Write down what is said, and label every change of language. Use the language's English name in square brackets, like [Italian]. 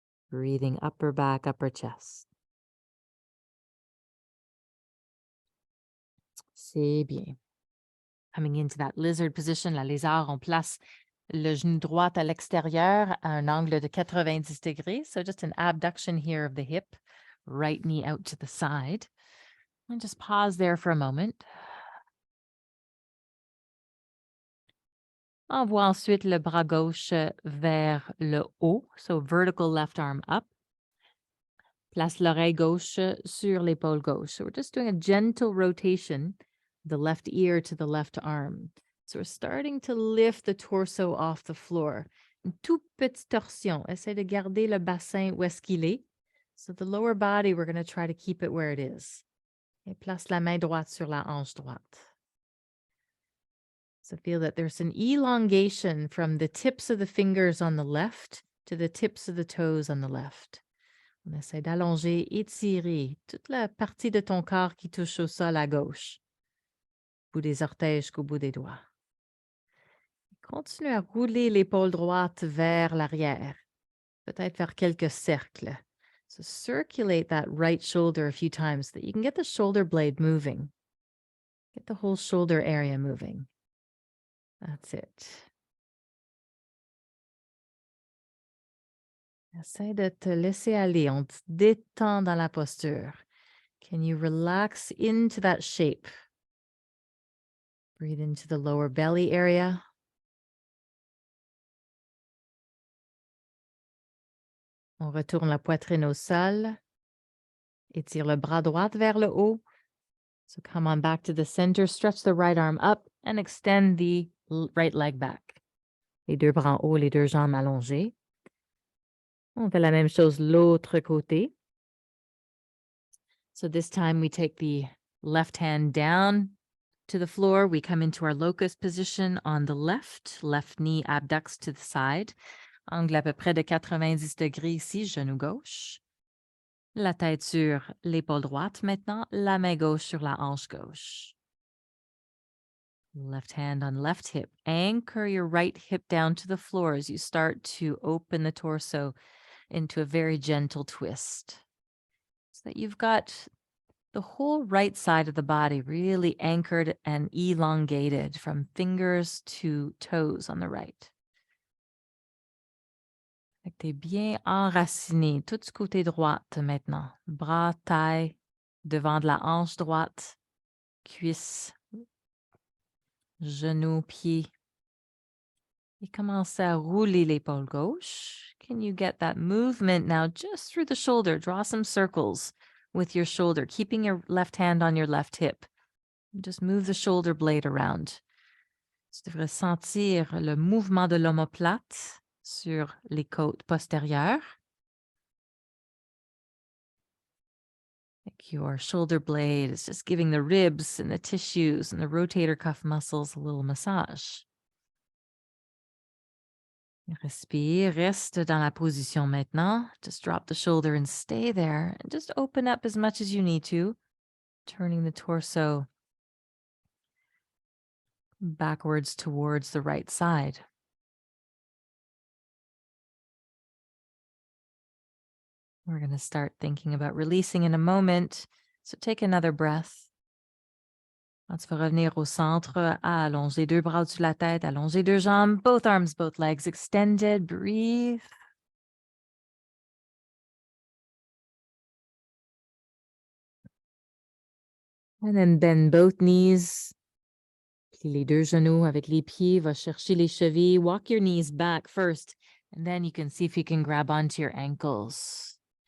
[English] Breathing upper back, upper chest. [French] C'est bien. [English] Coming into that lizard position, [French] la lézard, on place le genou droit à l'extérieur à un angle de 90 degrés. [English] So just an abduction here of the hip, right knee out to the side. And just pause there for a moment. [French] Envoie ensuite le bras gauche vers le haut, [English] so vertical left arm up. [French] Place l'oreille gauche sur l'épaule gauche. [English] So we're just doing a gentle rotation, the left ear to the left arm. So we're starting to lift the torso off the floor. [French] Une toute petite torsion. Essaye de garder le bassin où est-ce qu'il est. [English] So the lower body, we're going to try to keep it where it is. [French] Et place la main droite sur la hanche droite. [English] So feel that there's an elongation from the tips of the fingers on the left to the tips of the toes on the left. [French] On essaie d'allonger, étirer toute la partie de ton corps qui touche au sol à gauche. Bout des orteils jusqu'au bout des doigts. Continue à rouler l'épaule droite vers l'arrière. Peut-être faire quelques cercles. [English] So circulate that right shoulder a few times so that you can get the shoulder blade moving. Get the whole shoulder area moving. That's it. [French] Essaie de te laisser aller. On te détend dans la posture. [English] Can you relax into that shape? Breathe into the lower belly area. [French] On retourne la poitrine au sol. Étire le bras droit vers le haut. [English] So come on back to the center. Stretch the right arm up and extend the right leg back. [French] Les deux bras en haut, les deux jambes allongées. On fait la même chose l'autre côté. [English] So this time we take the left hand down to the floor. We come into our locust position on the left knee abducts to the side. [French] Angle à peu près de 90 degrés ici, genou gauche. La tête sur l'épaule droite maintenant, la main gauche sur la hanche gauche. [English] Left hand on left hip. Anchor your right hip down to the floor as you start to open the torso into a very gentle twist. So that you've got the whole right side of the body really anchored and elongated from fingers to toes on the right. [French] Fait que t'es bien enraciné, tout du côté droite maintenant. Bras, taille, devant de la hanche droite, cuisse, genou, pied. Et commencez à rouler l'épaule gauche. [English] Can you get that movement now just through the shoulder? Draw some circles with your shoulder, keeping your left hand on your left hip. Just move the shoulder blade around. [French] Tu devrais sentir le mouvement de l'omoplate sur les côtes postérieures. [English] Like your shoulder blade is just giving the ribs and the tissues and the rotator cuff muscles a little massage. [French] Respire, reste dans la position maintenant. [English] Just drop the shoulder and stay there. And just open up as much as you need to, turning the torso backwards towards the right side. We're going to start thinking about releasing in a moment. So take another breath. [French] Quand tu vas revenir au centre, allonge les deux bras au-dessus de la tête, allonge les deux jambes, [English] both arms, both legs extended. Breathe. And then bend both knees. [French] Plie les deux genoux avec les pieds. Va chercher les chevilles. [English] Walk your knees back first. And then you can see if you can grab onto your ankles.